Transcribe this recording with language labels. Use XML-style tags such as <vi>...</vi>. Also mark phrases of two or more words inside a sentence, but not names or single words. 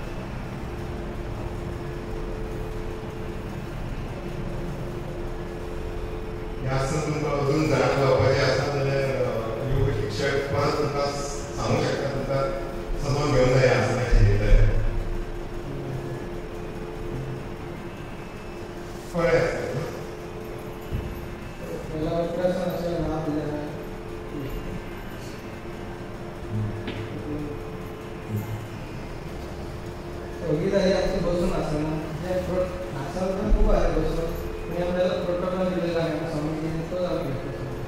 <kok>आसन तुमकां अजून जाण जावपाचें आसा जाल्यार योग शिक्षक परत तुमकां सांगूंक शकता तुमकां समजून घेवंक जाय आसनाची जाल्यार कळ्ळें आसता.</kok> <mr>पहिला प्रश्न असेल नाव दिलेलं आहे. ही झाली आमची बसून आसनं. म्हणजे आसन पण खूप आहे बसून पण आपल्याला प्रोटोकॉल दिलेला आहे ना समजून तो आम्ही घेतो.</mr>